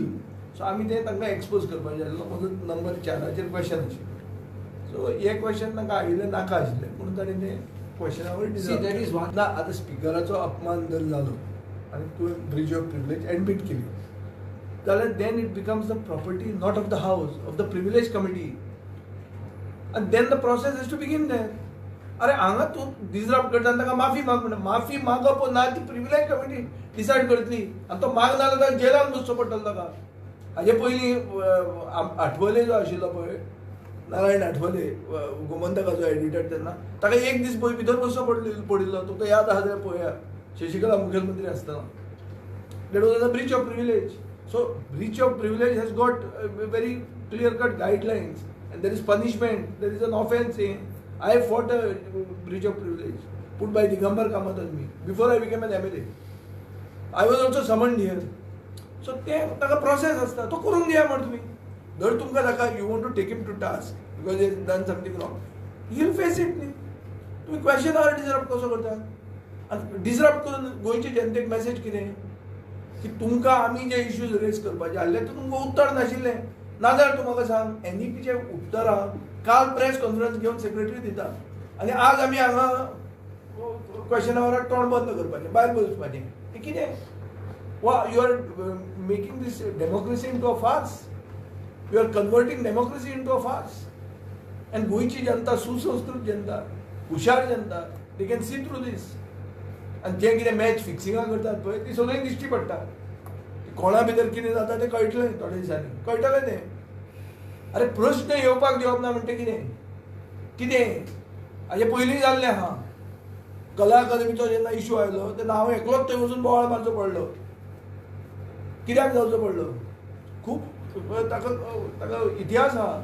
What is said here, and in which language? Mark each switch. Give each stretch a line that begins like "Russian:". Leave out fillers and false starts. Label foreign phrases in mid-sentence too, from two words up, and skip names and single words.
Konkani: सो आमी तें तांकां एक्सपोज करपाचें आसलो. म्हजो नंबर 4 क्वेश्चन आशिल्लो. सो हे क्वेश्चन तांकां आयिल्ले नाका आशिल्ले म्हणून ताणें तें क्वेश्चनावर डिसरप्ट ना. आतां स्पिकराचो अपमान जर जालो आनी तुवें ब्रीच ऑफ प्रिविलेज एडमीट केली जाल्यार
English: then it becomes the property not of the house of the privilege committee and then the process has to begin there.
Konkani: अरे हांगा तूं डिसरप्ट करता ताका माफी माग म्हणटा. माफी मागप ना ती प्रिविलेज कमिटी डिसायड करतली आनी तो मागना जाल्यार ताका जेलान बसचो पडटलो ताका. हाजे पयलीं आठवले जो आशिल्लो पळय नारायण आठवले गोमंतकाचो एडिटर तेन्ना ताका एक दीस भितर बसचो पडिल्लो. तुका याद आहा जाल्यार पळया शशिकला मुखेलमंत्री आसतना.
English: that was a breach of privilege. so breach of privilege has got very clear cut guidelines and there is punishment, there is an offense. I fought a breach of privilege put by Digambar Kamath on me before I became an MLA. I was also summoned here. So ताका process आसता
Konkani: तो करून दिया म्हण तुमी. जर तुमकां ताका
English: you want to take him to task because he has done something wrong, he will face it न्ही.
Konkani: तुमी क्वेश्चनावर डिसरप्ट कसो करता? आनी डिसरप्ट करून गोंयचे जनतेक मेसेज कितें की तुमकां आमी जे इश्यूज रेज करपाचे आसले ते तुमकां उत्तर नाशिल्लें. नाजाल्यार तूं म्हाका सांग NEPचे उतरां काल प्रेस कॉन्फरन्स घेवन सेक्रेटरी दिता आनी आज आमी हांगा क्वेश्चनावराक तोंड बंद करपाचें भायर बसपाचें हें कितें
English: what you are making this democracy into a farce you are converting democracy into a farce
Konkani: आनी गोंयची जनता सुसंस्कृत जनता हुशार जनता
English: they can see through this
Konkani: आनी जे कितें मॅच फिक्सिंगां करतात पळय ती सगळीं दिश्टी पडटा कोणा भितर कितें जाता तें कळटलें थोड्या दिसांनी कळटलें तें अरे प्रश्न येवपाक दिवप ना म्हणटा कितें हाजे पयलीं जाल्लें आहा कला अकादमीचो जेन्ना इशू आयलो तेन्ना हांव एकलोच थंय वचून बोवाळ मारचो पडलो कित्याक जावचो पडलो खूब ताका इतिहास आहा